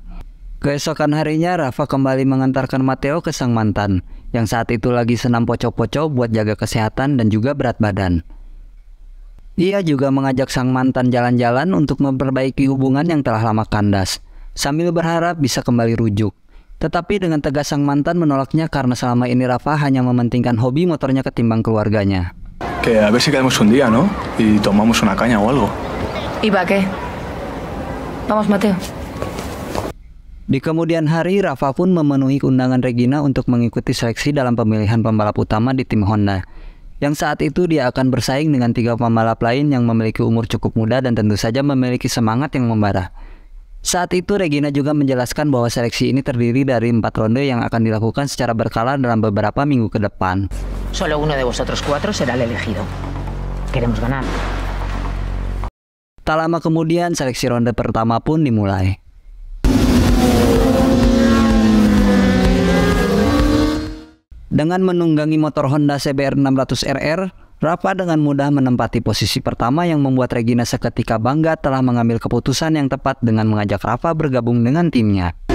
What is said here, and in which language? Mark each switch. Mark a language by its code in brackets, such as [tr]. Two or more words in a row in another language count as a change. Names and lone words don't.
[id] Keesokan harinya Rafa kembali mengantarkan Matteo ke sang mantan, yang saat itu lagi senam poco-poco buat jaga kesehatan dan juga berat badan. Ia juga mengajak sang mantan jalan-jalan untuk memperbaiki hubungan yang telah lama kandas, sambil berharap bisa kembali rujuk. Tetapi dengan tegas sang mantan menolaknya karena selama ini Rafa hanya mementingkan hobi motornya ketimbang keluarganya. [es] Que a ver si quedamos un día, ¿no? Y tomamos una caña o algo. ¿Y para qué? Vamos, Mateo. [id] Di kemudian hari, Rafa pun memenuhi undangan Regina untuk mengikuti seleksi dalam pemilihan pembalap utama di tim Honda. Yang saat itu dia akan bersaing dengan 3 pembalap lain yang memiliki umur cukup muda dan tentu saja memiliki semangat yang membara. Saat itu Regina juga menjelaskan bahwa seleksi ini terdiri dari 4 ronde yang akan dilakukan secara berkala dalam beberapa minggu ke depan. [es] Solo uno de vosotros 4 será el elegido. Queremos ganar. [id] Tak lama kemudian seleksi ronde pertama pun dimulai. Dengan menunggangi motor Honda CBR 600RR, Rafa dengan mudah menempati posisi pertama yang membuat Regina seketika bangga telah mengambil keputusan yang tepat dengan mengajak Rafa bergabung dengan timnya.